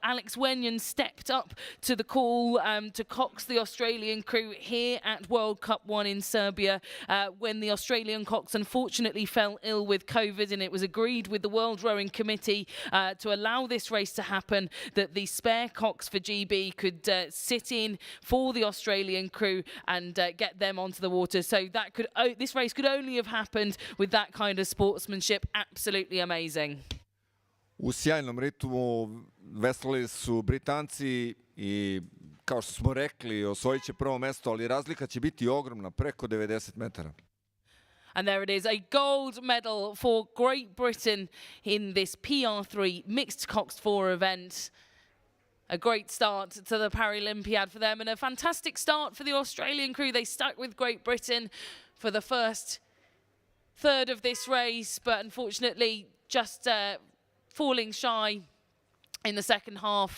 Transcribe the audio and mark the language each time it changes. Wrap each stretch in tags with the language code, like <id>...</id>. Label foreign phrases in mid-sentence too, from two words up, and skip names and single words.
<en>Alex Wenyon stepped up to the call to cox the Australian crew here at World Cup 1 in Serbia, when the Australian cox unfortunately fell ill with COVID, and it was agreed with the World Rowing Committee to allow this race to happen, that the spare cox for GB could sit in for the Australian crew and get them onto the water. So that this race could only have happened with that kind of sportsmanship. Absolutely amazing.</en> <sr>U sjajnom ritmu veslali su Britanci i, kao što smo rekli, osvojit će prvo mesto, ali razlika će biti ogromna, preko 90 metara.</sr> <en>And there it is, a gold medal for Great Britain in this PR3 mixed cox 4 event. A great start to the Paralympiad for them, and a fantastic start for the Australian crew. They stuck with Great Britain for the first third of this race, but unfortunately just falling shy in the second half.</en>